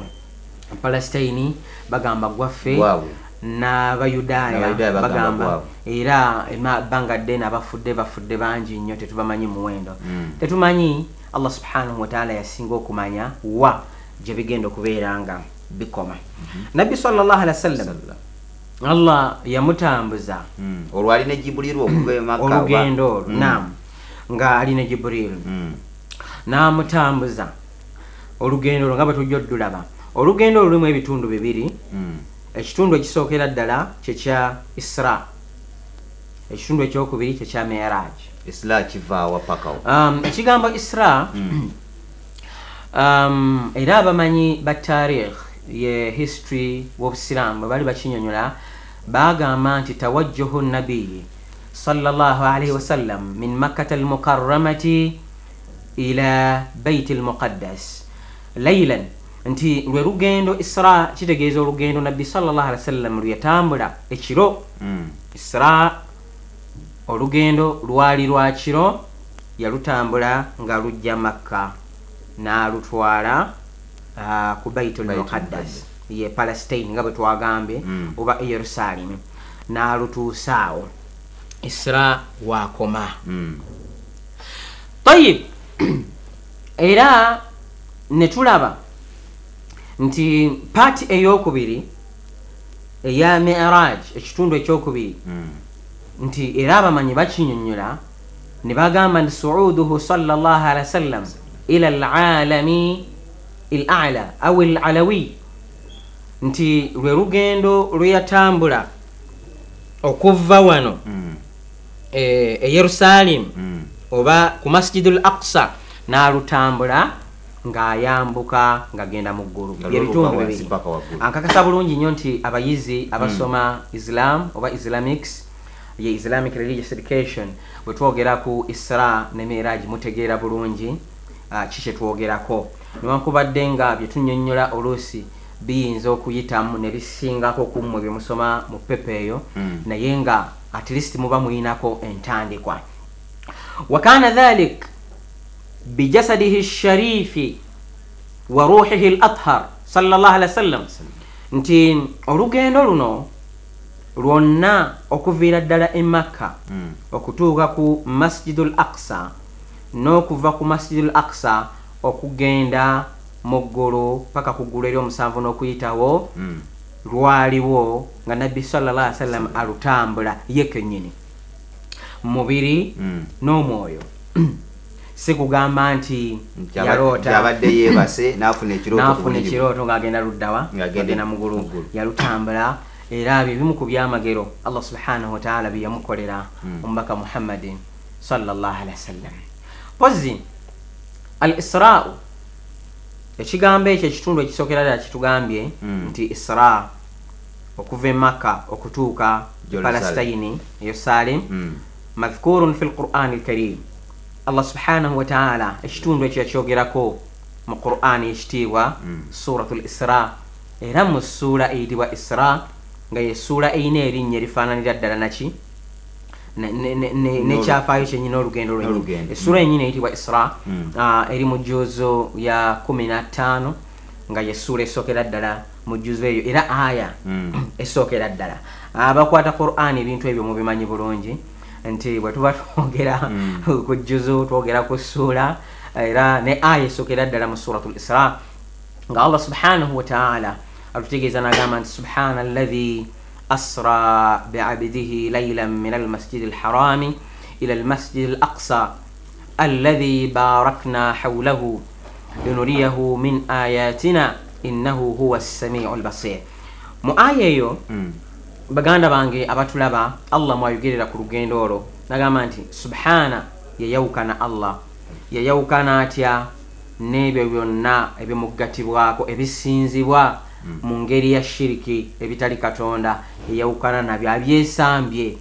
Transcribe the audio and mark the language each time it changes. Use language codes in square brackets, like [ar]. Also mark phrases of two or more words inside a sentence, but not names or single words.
[lg] Palestine bagamba gwaffe n'Abayudaaya bagamba era ebbanga ddene bafudde bangi nnyo tetubamanyi muwendo. Tetumanyi [ar] الله سبحانه وتعالى [lg] yasinga okumanya wa gye bigenda okubeera nga bikoma. Nabbi [ar] صلى الله عليه وسلم [lg] Allah yamutambuza olwali ne Jibril okuva e Makka olugendo naam nga ali ne Jibril n'amutambuza olugendo nga bwe tujja oddulaba. Olugendo lulimu ebitundu 2. Ekitundu ekisookera ddala kyekya Isra, ekitundu ekyokubiri kyekya Mi'raj. Isra kivaawa pakawo. Ekigambo Isra era abamanyi ba taarikh ye history w'Obusiraamu bwe bali bakinyonyola bagamba nti [ar] توجه النبي صلى الله عليه وسلم من مكة المكرمة إلى بيت المقدس ليلا. [lg] Nti lwe lugendo Isra kitegeeza olugendo Nabbi [ar] صلى الله عليه وسلم [lg] luyatambula ekiro. Isra olugendo lwali lwa kiro yalutambula nga lujja Makka n'alutwala ku Baitul Muqaddas ye Palestine nga bwe twagambye oba Yerusalemu n'alutuusaawo Isra wakoma. Tayib era ne tulaba nti paati ey'okubiri eya Mi'raj ekitundu ekyokubiri nti era abamanyi bakinyonnyola ne bagamba nti [ar] صعوده صلى الله عليه وسلم إلى العالم الأعلى أو العلوي [lg] nti lwe lugendo lweyatambula okuva wano e Yerusalemu oba ku Masjidul Aqsa n'alutambula ng'ayambuka ng'agenda mu ggulu byebitundu bibiri. Ankakasa bulungi nnyo nti abayizi abasoma Islam oba Islamics ye Islamic Religious Education bwe twogera ku Isra ne Miraj mutegeera bulungi kiki twogerako, newankubadde nga bye tunnyonnyola oluusi biyinza okuyitamu ne bisingako ku mmwe bye musoma mu pepa eyo, naye nga at least muba muyinako entandikwa. [ar] وكان ذلك بجسده الشريف وروحه الأطهر صلى الله عليه وسلم, [lg] nti olugendo luno lwonna okuviira ddala e Makka okutuuka ku Masjidul Aqsa n'okuva ku Masjidul Aqsa okugenda mu ggulu paka ku ggulu ery'omusanvu n'okuyitawo lwaliwo nga Nabbi [ar] صلى الله عليه وسلم [lg] alutambula ye kennyini mubiri n'omwoyo. Si kugamba nti yaloota abadde yeebase n'afuna ekirooto ng'agenda luddawa ng'agenda mu ggulu, yalutambula. Era bimu ku byamagero [ar] الله سبحانه وتعالى [lg] bye yamukolera omubaka Muhammadin [ar] صلى الله عليه وسلم. [lg] Pozi al-Isra'u ekigambo ekyo ekitundu ekisookera ddala kitugambye nti Isra okuva e Makka okutuuka Palestine Yerusalem [ar] مذكور في القرآن الكريم. الله سبحانه وتعالى [lg] ekitundu ekyo yakyogerako mu Qur'an ekitiibwa suratul Isra, era mu ssuula eyitibwa Isra nga ye ssuula eyina erinnya erifaananira ddala naki nekyafaayo kyennyini olugendo lwennyini. Essuula yennyini eyitibwa Isra eri mu jjuzo ya 15 nga ye ssuula esookera ddala mu jjuzo eyo, era aya esookera ddala. Abakwata Qur'an ebintu ebyo mubimanyi bulungi nti bwe tuba twogera ku jjuzo twogera ku ssuula era ne aya esookera ddala mu suratul Isra nga [ar] الله سبحانه وتعالى [lg] atutegeeza n'agamba nti [ar] سبحان الذي أسرى بعبده ليلا من المسجد الحرام إلى المسجد الأقصى الذي باركنا حوله لنريه من آياتنا إنه هو السميع البصير. [lg] Mu aya eyo baganda bange abatulaba Allah mwayogerera ku lugendo olwo n'agamba nti subhana yayawukana Allah, yayawukana atya n'ebyo byonna ebimugatibwako ebisinzibwa mu ngeri ya shiriki ebitali Katonda, yayawukana nabyo abyesambye.